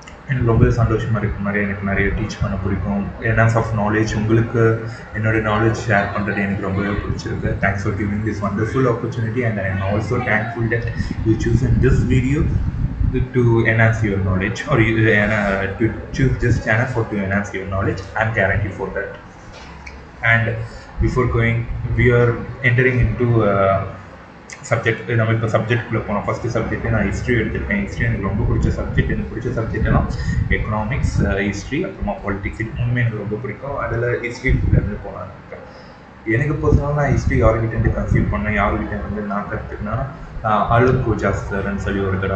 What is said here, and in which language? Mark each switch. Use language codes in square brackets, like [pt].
[ta] எனக்கு ரொம்ப சந்தோஷமாக இருக்குது. எனக்கு நிறைய டீச் பண்ண பிடிக்கும். [en] enhance of knowledge [ta] உங்களுக்கு என்னோடய நாலேஜ் ஷேர் பண்ணுறது எனக்கு ரொம்பவே பிடிச்சிருக்கு. [en] Thanks for giving this wonderful opportunity and I am also thankful that you choose in this video to enhance your knowledge or to choose this channel to enhance your knowledge. I'm guaranteed for that. And before going, we are entering into subject. [ta] நம்ம இப்போ சப்ஜெக்ட்குள்ளே போனோம். First subject நான் history எடுத்துருக்கேன். History எனக்கு ரொம்ப பிடிச்ச subject. எனக்கு பிடிச்ச சப்ஜெக்ட்லாம் எக்கனாமிக்ஸ், ஹிஸ்ட்ரி, அப்புறமா பாலிட்டிக்ஸ். இது மூணுமே எனக்கு ரொம்ப பிடிக்கும். அதில் ஹிஸ்ட்ரிலேருந்து போனான்னு இருக்கேன். எனக்கு பர்சனலாக நான் ஹிஸ்ட்ரி யார்கிட்டேருந்து கன்சீவ் பண்ணேன், யார்கிட்டேருந்து நான் கற்றுக்கினா அலுக் கோஜாஸ் சார்ன்னு சொல்லி ஒருத்தர்.